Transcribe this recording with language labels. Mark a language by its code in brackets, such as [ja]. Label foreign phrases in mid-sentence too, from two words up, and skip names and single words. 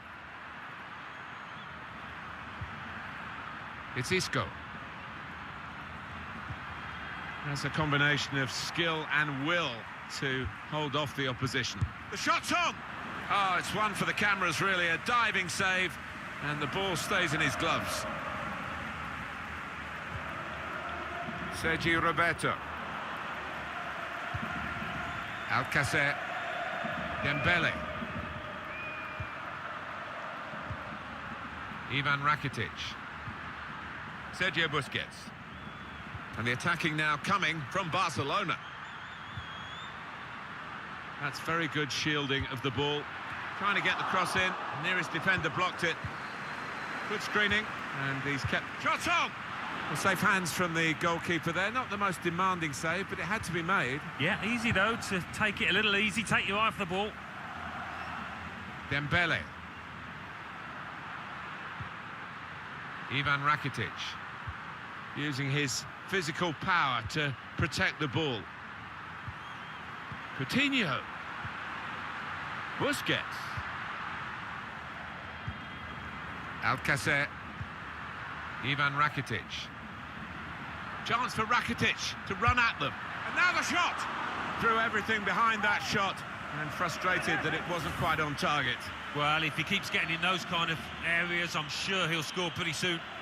[en] It's Isco. That's a combination of skill and will to hold off the opposition. The shot's on! Oh, it's one for the cameras, really. A diving save, and the ball stays in his gloves. Sergi Roberto. Alcacer. Dembele. Ivan Rakitic. Sergio Busquets. And the attacking now coming from Barcelona. That's very good shielding of the ball. Trying to get the cross in. Nearest defender blocked it. Good screening. And he's kept... Shots on! Well, safe hands from the goalkeeper there. Not the most demanding save, but it had to be made. Yeah, easy though, to take it a little easy, take your eye off the ball. Dembele. Ivan Rakitic. Using his physical power to protect the ball. Coutinho. Busquets. Alcacer. Ivan Rakitic. Chance for Rakitic to run at them. And now the shot! Threw everything behind that shot, and frustrated that it wasn't quite on target. Well, if he keeps getting in those kind of areas, I'm sure he'll score pretty soon.